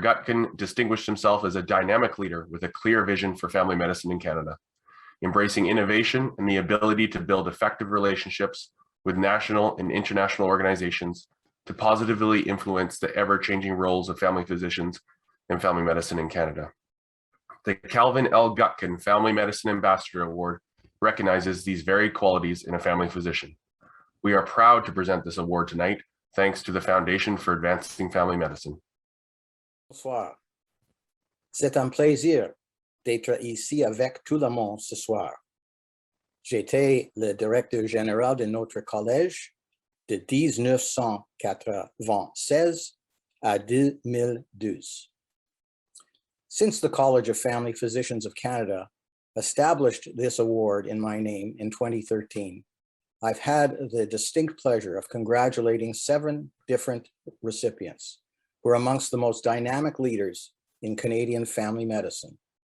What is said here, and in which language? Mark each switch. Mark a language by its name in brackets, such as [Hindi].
[English] Gutken distinguished himself as a dynamic leader with a clear vision for family medicine in Canada, embracing innovation and the ability to build effective relationships with national and international organizations to positively influence the ever-changing roles of family physicians and family medicine in Canada. The Calvin L. Gutken Family Medicine Ambassador Award recognizes these very qualities in a family physician. We are proud to present this award tonight, thanks to the Foundation for Advancing Family Medicine. [French] Bonsoir. C'est un plaisir d'être ici avec tout le monde ce soir. J'étais le directeur général de notre collège de 1996 à 2012. [English] Since the College of Family Physicians of Canada established this award in my name in 2013, I've had the distinct pleasure of congratulating 7 different recipients who are amongst the most dynamic leaders in Canadian family medicine.